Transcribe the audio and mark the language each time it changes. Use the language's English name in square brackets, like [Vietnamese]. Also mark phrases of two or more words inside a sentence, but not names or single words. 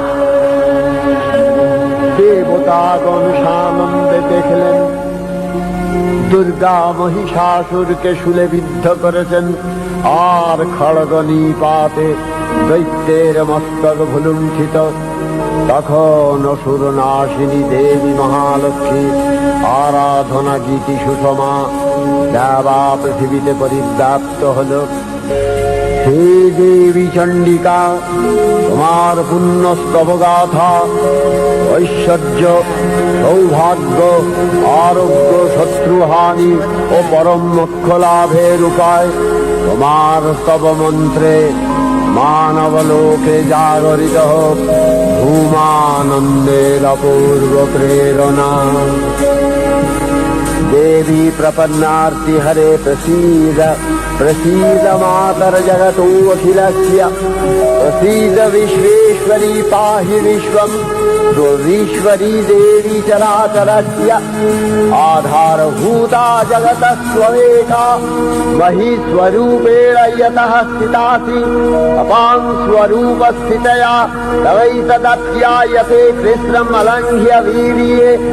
[Bangla] দেবতাগণ সানন্দে দেখলেন দুর্গা মহিষাসুরকে শুলে বিদ্ধ করেছেন আর খড়গ নিপাতে দৈত্যের মস্তক ভুলুণ্ঠিত। তখন অসুর নাশিনী দেবী মহালক্ষ্মী আরাধনা গীতি সুষমা দেবা পৃথিবীতে পরিব্যাপ্ত হল। [Sanskrit] हे देवी चंडिका, [Bangla] তোমার পুণ্যস্তব গাথা ঐশ্বর্য, সৌভাগ্য, আরোগ্য, শত্রুহানি ও পরম মোক্ষ লাভের উপায় তোমার স্তব মন্ত্রে মানব লোকে জাগরিত হোক ধূমানন্দের অপূর্ব প্রেরণা। [Sanskrit] देवी प्रपन्नार्ति हरे प्रसीद प्रसीद मातर जगतो अखिलस्य प्रसीद विश्वेश्वरी पाहि विश्वम् दुर्वीश्वरी देवी चराचरस्य आधारभूता जगतः स्वमेका महीस्वरूपेण यतः स्थितासि अपां स्वरूपस्थितया तवैतदप्यायते कृष्णम् अलङ्घ्य वीर्ये